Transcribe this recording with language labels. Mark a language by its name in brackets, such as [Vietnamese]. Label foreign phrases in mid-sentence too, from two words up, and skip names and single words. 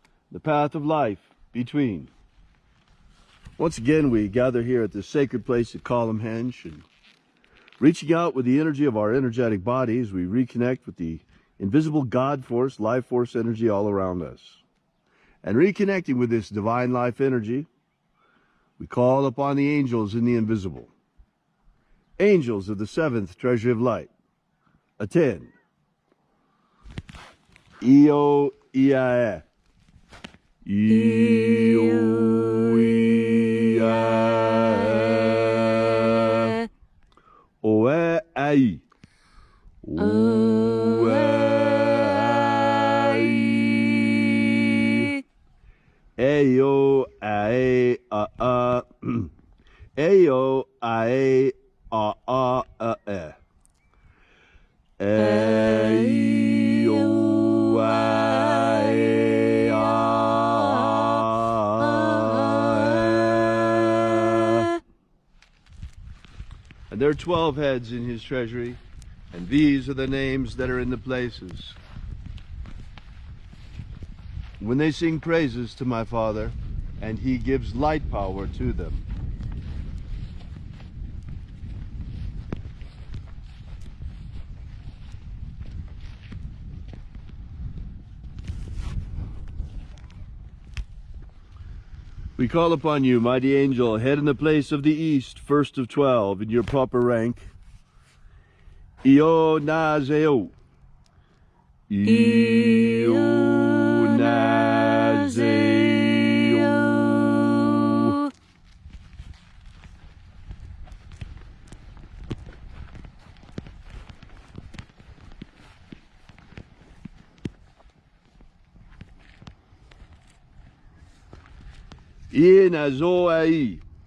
[English] the path of life between. Once again, we gather here at this sacred place at Columhenge, and reaching out with the energy of our energetic bodies, we reconnect with the invisible God force, life force energy all around us. And reconnecting with this divine life energy, we call upon the angels in the invisible. Angels of the seventh treasury of light. Attend. Io Iae. Io Iae. Oe Ai. Oe Ai. Eyo Ae A A. Eyo Ae A A A E. Eyo Ae A A. And there are 12 heads in his treasury, and these are the names that are in the places. When they sing praises to my Father, and he gives light power to them. We call upon you, mighty angel, head in the place of the east, first of 12, in your proper rank. Io Nazeo. Io Nazeo. Inazoai.